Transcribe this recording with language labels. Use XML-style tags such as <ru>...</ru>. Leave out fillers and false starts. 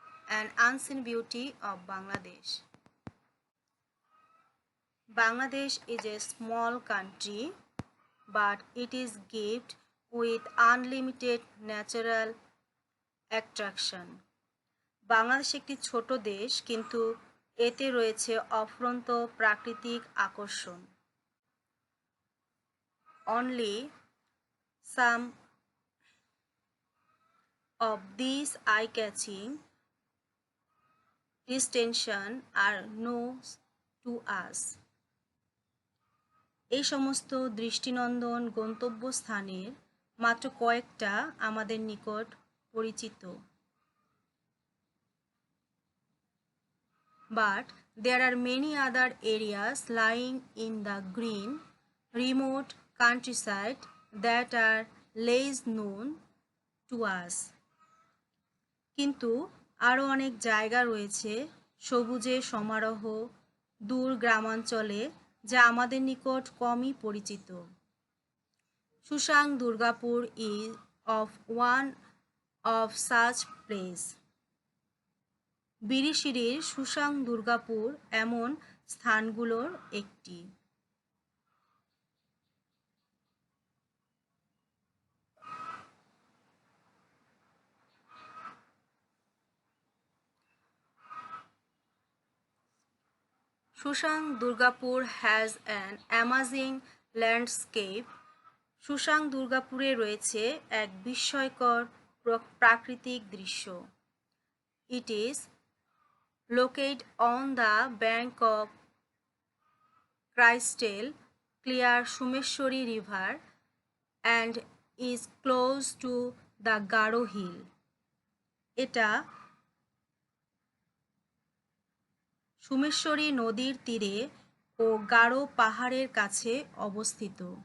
<en>An unseen beauty of Bangladesh. Bangladesh is a small country, but it is gifted with unlimited natural attraction.</en> <bn>Bangladesh একটি ছোট দেশ, কিন্তু এতে রয়েছে অফুরন্ত প্রাকৃতিক আকর্ষণ।</bn> <en>Only some of these eye-catching destinations are known to us.</en> <bn>এই সমস্ত দৃষ্টিনন্দন গন্তব্যস্থানের মাত্র কয়েকটা আমাদের নিকট পরিচিত।</bn> <en>But there are many other areas lying in the green, remote countryside that are less known to us.</en> <bn>কিন্তু আরও অনেক জায়গা রয়েছে সবুজে সমারোহ দূর গ্রামাঞ্চলে, যা আমাদের নিকট কমই পরিচিত।</bn> <en>Susang Durgapur is of one of such place.</en> <bn>বিরিশিরির সুসাং Durgapur এমন স্থানগুলোর একটি।</bn> <en>Susang Durgapur has an amazing landscape.</en> <bn>সুসাং দুর্গাপুরে রয়েছে এক বিস্ময়কর প্রাকৃতিক দৃশ্য।</bn> <en>It is located on the bank of crystal clear Shumeshwari River and is close to the Garo Hill.</en> <bn>এটা সুমেশ্বরী নদীর তীরে ও গারো পাহাড়ের কাছে অবস্থিত।</bn>